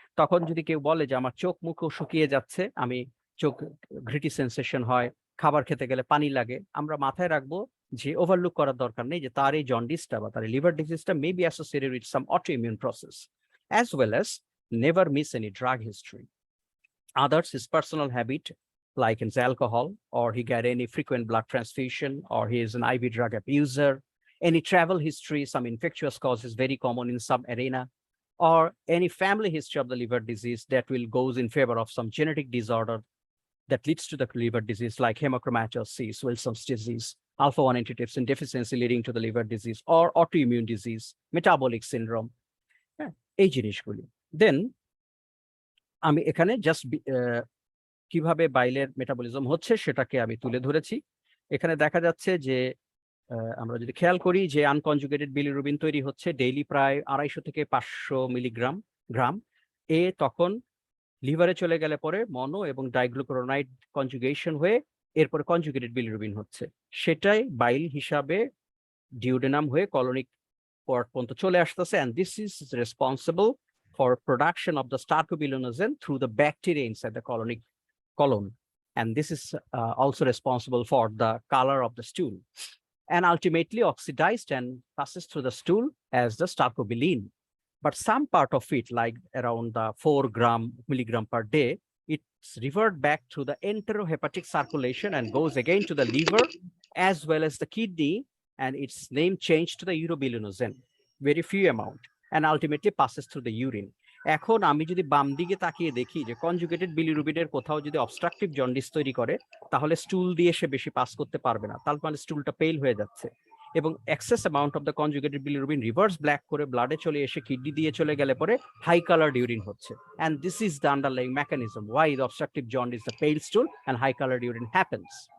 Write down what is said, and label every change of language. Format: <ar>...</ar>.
<bn>তখন যদি কেউ বলে যে আমার চোখ মুখও শুকিয়ে যাচ্ছে, আমি চোখ গ্রিটি সেন্সেশন হয়, খাবার খেতে গেলে পানি লাগে, আমরা মাথায় রাখবো যে ওভারলুক করার দরকার নেই যে তার এই জন্ডিসটা বা তার liver ডিজিজটা</bn> <en>May be associated with some autoimmune process, as well as never miss any drug history. Others, his personal habit, like in alcohol, or he got any frequent blood transfusion, or he is an IV drug abuser, any travel history, some infectious cause is very common in some arena, or any family history of the liver disease that will goes in favor of some genetic disorder that leads to the liver disease, like hemochromatosis, Wilson's disease, alpha-1 antitrypsin deficiency leading to the liver disease, or autoimmune disease, metabolic syndrome.</en> <bn>এই জিনিসগুলি। Then আমি এখানে just কিভাবে বাইলের metabolism হচ্ছে সেটাকে আমি তুলে ধরেছি। এখানে দেখা যাচ্ছে যে আমরা যদি খেয়াল করি যে আনকনজুগেটেড বিলিরুবিন তৈরি হচ্ছে ডেইলি প্রায় 250 থেকে 500 মিলিগ্রাম গ্রাম। তখন লিভারে চলে গেলে পরে মনো এবং ডাইগ্লুকুরোনাইড কনজুগেশন হয়ে এরপরে কনজুগেটেড বিলিরুবিন হচ্ছে, সেটাই বাইল হিসাবে ডিউডেনাম হয়ে কলোনিক পর্ট পর্যন্ত চলে আসতেছে,</bn> <en>and this is responsible for production of the starcobilinogen through the bacteria inside the colon, and this is also responsible for the color of the stool, and ultimately oxidized and passes through the stool as the starcobilin. But some part of it, like around the 4 milligram per day, it's revert back through the enterohepatic circulation and goes again to the liver as well as the kidney, and its name changed to the urobilinogen, very few amount, and ultimately passes through the urine.</en> <bn>এখন আমি যদি বাম দিকে তাকিয়ে দেখি যে conjugated বিলিরুবিনের কোথাও যদি অবস্ট্রাকটিভ জন্ডিস তৈরি করে, তাহলে স্টুল দিয়ে সে বেশি পাস করতে পারবে না, তার মানে স্টুলটা পেল হয়ে যাচ্ছে, এবং access amount of the conjugated bilirubin reverse black করে ব্লাডে চলে এসে কিডনি দিয়ে চলে গেলে পরে হাই কালার্ড ইউরিন হচ্ছে,</bn> <en>and this is the underlying mechanism why the obstructive jaundice, the pale stool and high colored urine happens.</en>